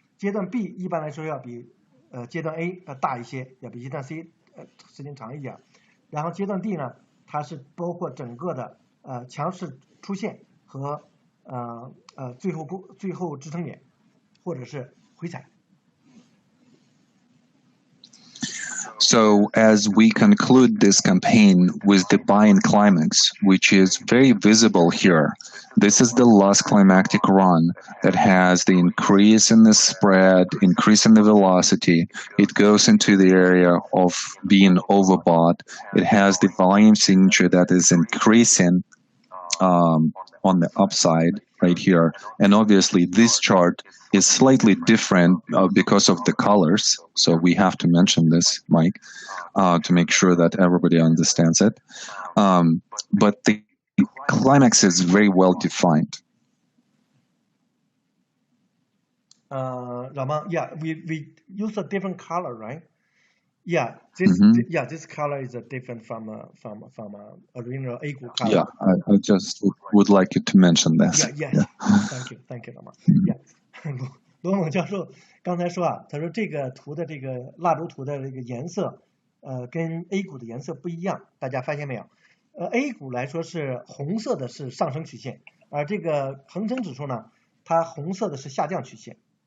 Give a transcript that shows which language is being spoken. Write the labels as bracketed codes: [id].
[zh] 阶段 B 一般来说要比阶段 A 要大一些，要比阶段 C 时间长一点。然后阶段 D 呢，它是包括整个的强势出现和最后支撑点，或者是回踩。 [en] So as we conclude this campaign with the buying climax, which is very visible here, this is the last climactic run that has the increase in the spread, increase in the velocity. It goes into the area of being overbought. It has the volume signature that is increasing on the upside right here. And obviously this chart is slightly different because of the colors. So we have to mention this, Mike, to make sure that everybody understands it. But the climax is very well defined. Raman, yeah, we use a different color, right? Yeah, this color is different from original A 股 color. Yeah, I just would like you to mention this. Yeah. Thank you, Raman. Yeah. [zh] 罗猛教授刚才说啊，他说这个图的这个蜡烛图的这个颜色，跟 A 股的颜色不一样，大家发现没有？A 股来说是红色的是上升曲线，而这个恒生指数呢，它红色的是下降曲线。